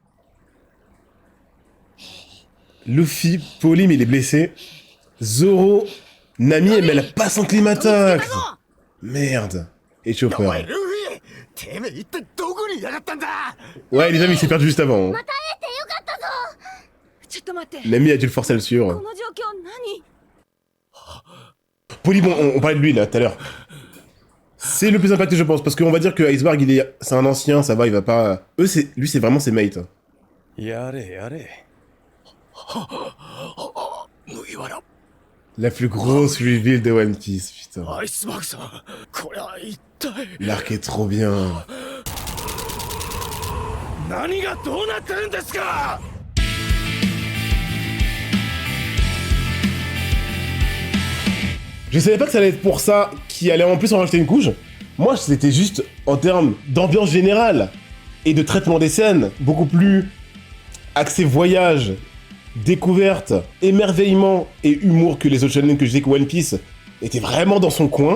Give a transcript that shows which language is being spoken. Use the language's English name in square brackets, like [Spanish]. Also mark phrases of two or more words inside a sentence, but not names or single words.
[French] Luffy, Pauline, il est blessé. Zoro, Nami, mais elle a pas son climatax! Merde. Et Chopper. Ouais, les amis, il s'est perdu juste avant. Hein. [Japanese] ちょっと待って。 [French] Nami a dû le forcer à le [Japanese] こ [French] suivre. [Japanese] の状況何？ [French] Pauline, bon, on parlait de lui, là, tout à l'heure. C'est le plus impacté, je pense, parce qu'on va dire que Iceberg, c'est un ancien, ça va, il va pas... Lui, c'est vraiment ses mates. [Japanese] やれやれ。 [French] La plus grosse reveal de One Piece, putain. [Japanese] アイスバーグさん、これは一体 [French] L'arc est trop bien. [Japanese] 何がどうなってるんですか？ [French] Je savais pas que ça allait être pour ça qu'il allait en plus en rajouter une couche. Moi, c'était juste en termes d'ambiance générale et de traitement des scènes, beaucoup plus axé voyage, découverte, émerveillement et humour que les autres shonen que je disais que One Piece était vraiment dans son coin.